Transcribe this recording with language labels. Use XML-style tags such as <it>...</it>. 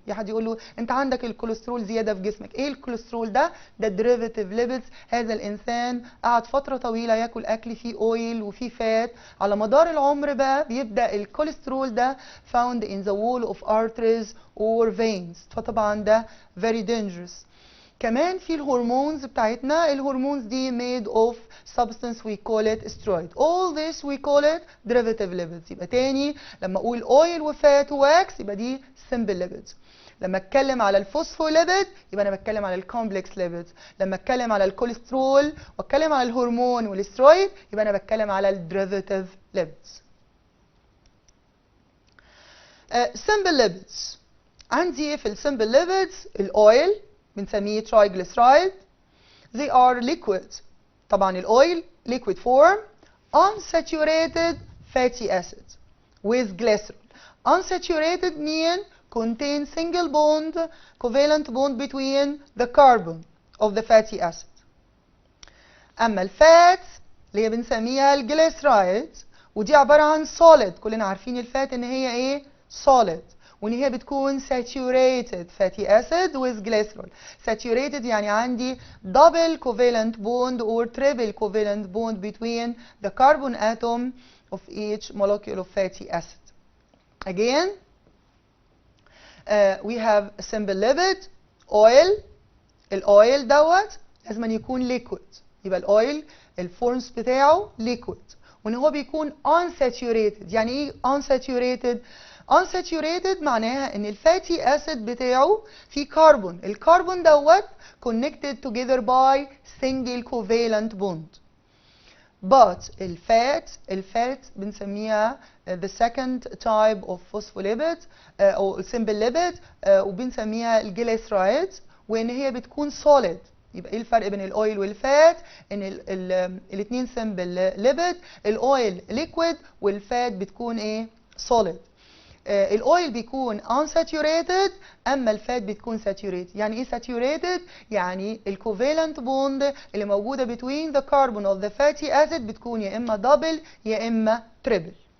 <ar>في حد يقول له انت عندك الكوليسترول زياده في جسمك. ايه الكوليسترول ده؟ ده</ar> <en>derivative lipids.</en> <ar>هذا الانسان قعد فتره طويله ياكل اكل فيه اويل وفيه فات، على مدار العمر بقى بيبدا الكوليسترول ده</ar> <en>found in the wall of arteries or veins.</en> <ar>فطبعا ده</ar> <en>very dangerous.</en> <ar>كمان في الهرمونز بتاعتنا. الهرمونز دي</ar> <en>made of substance we call it steroid. All this we call it derivative lipids.</en> <ar>يبقى تاني لما اقول oil وفات وواكس يبقى دي</ar> <en>simple lipids.</en> <ar>لما اتكلم على الفوسفوليبيد يبقى انا بتكلم على الكومبلكس ليبيدز. لما اتكلم على الكوليسترول واتكلم على الهرمون والسترويد يبقى انا بتكلم على الديريفاتيف ليبيدز.</ar> <en>simple lipids.</en> <ar>عندي في السمبل ليبيدز الاويل بنسميه triglyceride.</ar> <en>They are liquid.</en> <ar>طبعا الاويل</ar> <en>liquid form unsaturated fatty acids with glycerol. Unsaturated mean contain single bond, covalent bond between the carbon of the fatty acid.</en> <ar>اما الفات اللي هي بنسميها الجليسرايد ودي عباره عن solid. كلنا عارفين الفات ان هي ايه؟ solid، وان هي بتكون</ar> <en>saturated fatty acid with glycerol. Saturated</en> <ar>يعني عندي</ar> <en>double covalent bond or triple covalent bond between the carbon atom of each molecule of fatty acid. Again, we have a simple lipid oil.</en> <ar>الاويل دوت لازم أن يكون liquid. يبقى الاويل الفورمز بتاعه liquid، وان هو بيكون unsaturated. يعني ايه unsaturated؟ unsaturated معناها ان الفاتي اسيد بتاعه فيه كربون، الكربون دوت</ar> <en>connected together by single covalent bond.</en> <ar>but الفات بنسميها</ar> <en>the second type of phospholipid</en> <ar>او simple lipid وبنسميها الجليسرايد، وان هي بتكون solid. يبقى ايه الفرق بين الاويل والفات؟ ان الاثنين سمبل ليبيد، الاويل ليكويد والفات بتكون ايه؟ solid. الاويل بيكون unsaturated اما الفات بتكون saturated. يعني ايه saturated؟ يعني الكوفالنت بوند اللي موجوده</ar> <en>between the carbon of the fatty acid</en> <ar>بتكون يا اما double يا اما triple.</ar>